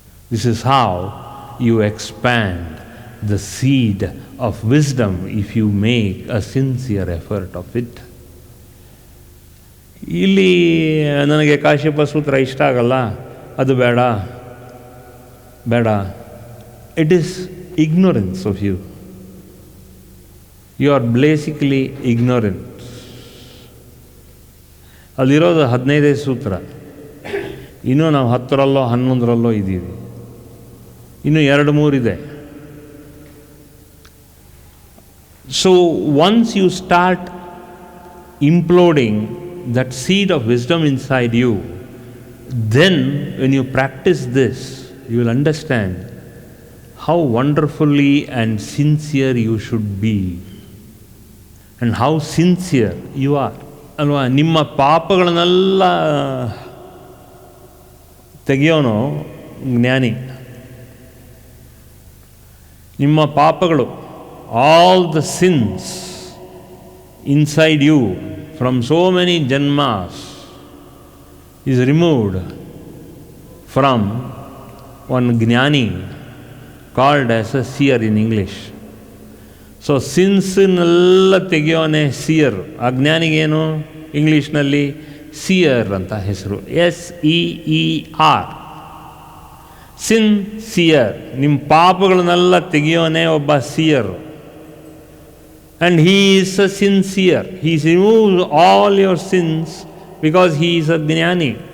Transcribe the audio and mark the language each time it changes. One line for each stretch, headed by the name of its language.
English: This is how you expand the seed of wisdom if you make a sincere effort of it.
Kannada: ಇಲ್ಲಿ ನನಗೆ ಕಾಶ್ಯಪ ಸೂತ್ರ ಇಷ್ಟ ಆಗಲ್ಲ, ಅದು ಬೇಡ ಬೇಡ.
English: It is ignorance of you. You are basically ignorant.
Kannada: ಅಲ್ಲಿರೋದು 15 ಸೂತ್ರ, ಇನ್ನೂ ನಾವು 10ರಲ್ಲೋ 11ರಲ್ಲೋ ಇದ್ದೀವಿ, ಇನ್ನೂ 2-3 ಇದೆ.
English: So once you start imploding that seed of wisdom inside you, then when you practice this, you will understand how wonderfully and sincere you should be and how sincere you are.
Kannada: ಅಲ್ವಾ, ನಿಮ್ಮ ಪಾಪಗಳನ್ನೆಲ್ಲ ತೆಗೆಯೋನು ಜ್ಞಾನಿ. ನಿಮ್ಮ ಪಾಪಗಳು,
English: All the sins inside you from so many janmas is removed from one ಜ್ಞಾನಿ called as a seer in English.
Kannada: So ಸಿನ್ಸ್ನೆಲ್ಲ ತೆಗೆಯೋನೆ ಸಿಯರ್. ಆ ಜ್ಞಾನಿಗೇನು ಇಂಗ್ಲೀಷ್ನಲ್ಲಿ ಸಿಯರ್ ಅಂತ ಹೆಸರು, SEER, ಸಿನ್ಸಿಯರ್. ನಿಮ್ಮ ಪಾಪಗಳನ್ನೆಲ್ಲ ತೆಗೆಯೋನೆ ಒಬ್ಬ ಸಿಯರ್.
English: And he is a sincere. He removes all your sins because he is a ಜ್ಞಾನಿ.